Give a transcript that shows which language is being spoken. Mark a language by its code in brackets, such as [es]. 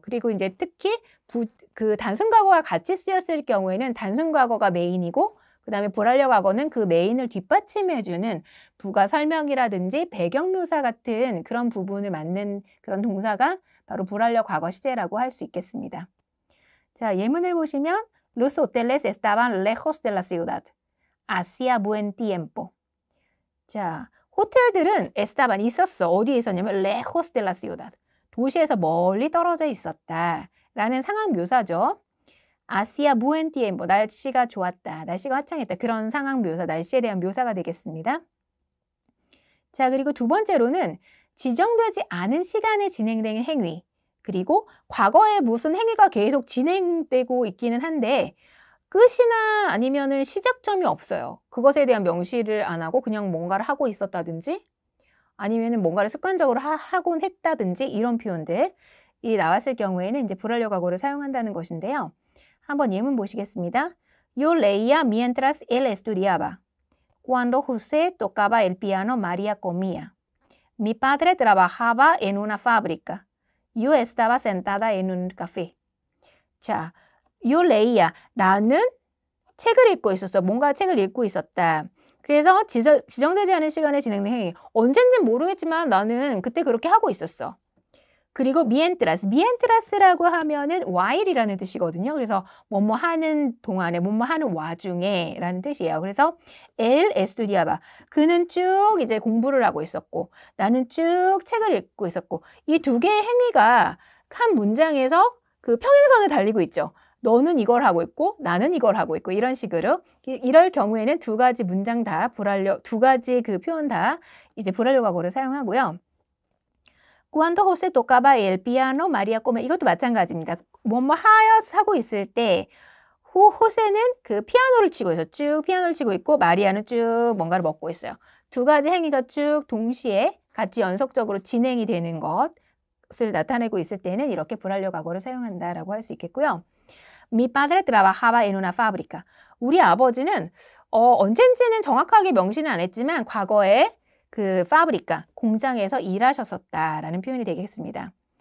[ko] 그리고 이제 특히 그 단순 과거와 같이 쓰였을 경우에는 단순 과거가 메인이고 그다음에 불완료 과거는 그 메인을 뒷받침해주는 부가 설명이라든지 배경 묘사 같은 그런 부분을 맡는 그런 동사가 바로 불완료 과거 시제라고 할 수 있겠습니다. 자, 예문을 보시면 [es] Los hoteles estaban lejos de la ciudad. Hacía buen tiempo. [ko] 자, 호텔들은 estaban 있었어. 어디에 있었냐면 [es] lejos de la ciudad. [ko] 도시에서 멀리 떨어져 있었다. 라는 상황 묘사죠. [es] Hacía buen tiempo. [ko] 날씨가 좋았다. 날씨가 화창했다. 그런 상황 묘사, 날씨에 대한 묘사가 되겠습니다. 자, 그리고 두 번째로는 지정되지 않은 시간에 진행되는 행위. 그리고 과거에 무슨 행위가 계속 진행되고 있기는 한데 끝이나 아니면은 시작점이 없어요. 그것에 대한 명시를 안 하고 그냥 뭔가를 하고 있었다든지 아니면은 뭔가를 습관적으로 하곤 했다든지 이런 표현들이 나왔을 경우에는 이제 불완료 과거를 사용한다는 것인데요. 한번 예문 보시겠습니다. [es] Yo leía mientras él estudiaba. Cuando José tocaba el piano, María comía. Mi padre trabajaba en una fábrica. Yo estaba sentada en un café. [ko] 자, [es] yo leía. [ko] 나는 책을 읽고 있었어. 뭔가 책을 읽고 있었다. 그래서 지정되지 않은 시간에 진행된 행위. 언젠지는 모르겠지만 나는 그때 그렇게 하고 있었어. 그리고 mientras. mientras라고 하면은 while이라는 뜻이거든요. 그래서 뭐뭐 하는 동안에, 뭐뭐 하는 와중에 라는 뜻이에요. 그래서 [es] él estudiaba. [ko] 그는 쭉 이제 공부를 하고 있었고 나는 쭉 책을 읽고 있었고 이 두 개의 행위가 한 문장에서 그 평행선을 달리고 있죠. 너는 이걸 하고 있고 나는 이걸 하고 있고 이런 식으로 이럴 경우에는 두 가지 문장 다 불완료, 두 가지 그 표현 다 이제 불완료 과거를 사용하고요. [es] Cuando José tocaba el piano, María comía. [ko] 이것도 마찬가지입니다. 뭐뭐 하고 있을 때 호세는 그 피아노를 치고 있어. 쭉 피아노를 치고 있고 마리아는 쭉 뭔가를 먹고 있어요. 두 가지 행위가 쭉 동시에 같이 연속적으로 진행이 되는 것을 나타내고 있을 때는 이렇게 불완료 과거를 사용한다라고 할 수 있겠고요. [es] Mi padre trabajaba en una fábrica. [ko] 우리 아버지는 언젠지는 정확하게 명시는 안 했지만 과거에 그 fábrica, 공장에서 일하셨었다라는 표현이 되겠습니다.